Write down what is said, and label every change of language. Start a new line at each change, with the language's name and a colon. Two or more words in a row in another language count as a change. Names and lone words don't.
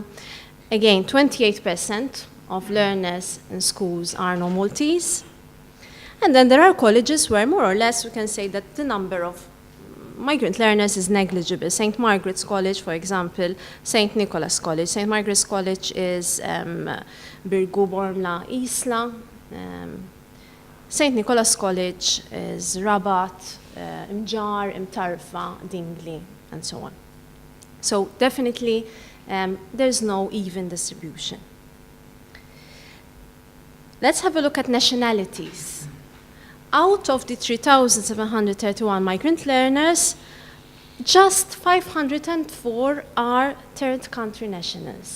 English: Again, 28% of learners in schools are non-Maltese. And then there are colleges where more or less we can say that the number of migrant learners is negligible. St. Margaret's College, for example, St. Nicholas College. St. Margaret's College is Birgu, Bormla, Isla. St. Nicholas College is Rabat, Mjar, Mtarfa, Dingli, and so on. So definitely there's no even distribution. Let's have a look at nationalities. Out of the 3,731 migrant learners, just 504 are third country nationals.